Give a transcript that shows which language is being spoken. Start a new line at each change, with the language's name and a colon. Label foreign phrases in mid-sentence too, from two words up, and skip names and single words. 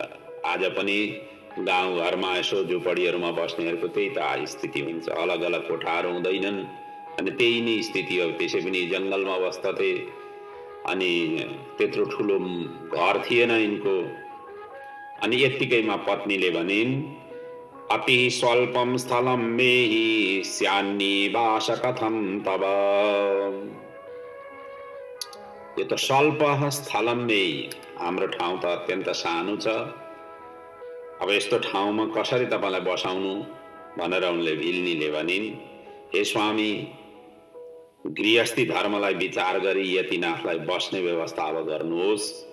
Nepali: आज पनि गाउँघरमा यसो झुपडीहरूमा बस्नेहरूको त्यही त स्थिति हुन्छ। अलग अलग कोठाहरू हुँदैनन्, अनि त्यही नै स्थिति हो। त्यसै पनि जङ्गलमा बस्दथे, अनि त्यत्रो ठुलो घर थिएन यिनको। अनि यत्तिकैमा पत्नीले भनिन्,
Sanskrit: अति स्वल्पम स्थलम मेहि स्यान्निवास कथम तव।
Nepali: यो त
Sanskrit: स्वल्प स्थलम मेहि,
Nepali: हाम्रो ठाउँ त अत्यन्त सानो छ, अब यस्तो ठाउँमा कसरी तपाईलाई बसाउनु भनेर उनले भिल्नीले भनिन्। हे स्वामी, गृहस्थी धर्मलाई विचार गरी यतिनाथलाई बस्ने व्यवस्था अब गर्नुहोस्।